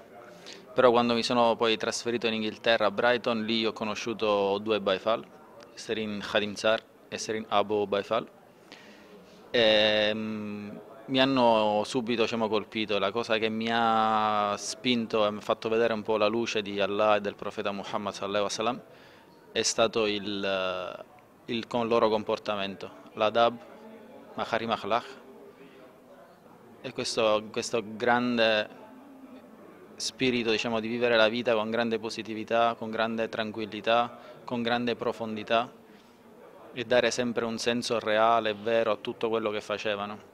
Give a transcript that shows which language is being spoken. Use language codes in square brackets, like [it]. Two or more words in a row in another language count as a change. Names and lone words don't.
[it] Però quando mi sono poi trasferito in Inghilterra, a Brighton, lì ho conosciuto due Baifal, Serin Khadim Sar e Serin Abu Baifal. Mi hanno subito colpito. La cosa che mi ha spinto e mi ha fatto vedere un po' la luce di Allah e del profeta Muhammad [ar] صلى الله عليه وسلم [it] è stato il loro comportamento, l'adab, [ar] مكارم أخلاق, [it] e questo grande spirito di vivere la vita con grande positività, con grande tranquillità, con grande profondità e dare sempre un senso reale e vero a tutto quello che facevano.